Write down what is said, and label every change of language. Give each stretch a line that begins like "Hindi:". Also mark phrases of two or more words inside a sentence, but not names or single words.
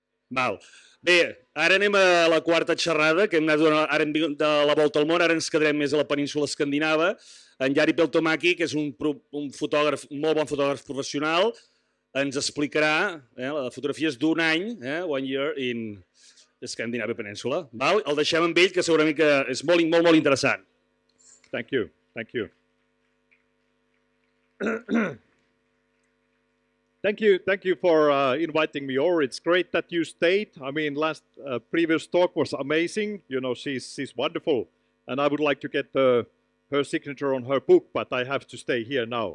Catalan: Val. Bé, ara anem a la quarta xerrada, que hem anat ara hem vingut de la volta al món, ara ens quedarem més a la península escandinava. En Jari Peltoma, que és un fotògraf, un molt bon fotògraf professional, ens explicarà les fotografies d'un any,
English: 1 year in Scandinavia Peninsula.
Catalan: Val? El deixem amb ell, que segurament que és molt, molt, molt interessant.
English: Thank you. Thank you. Thank you for inviting me over. It's great that you stayed. I mean, previous talk was amazing. You know, she's wonderful, and I would like to get her signature on her book, but I have to stay here now.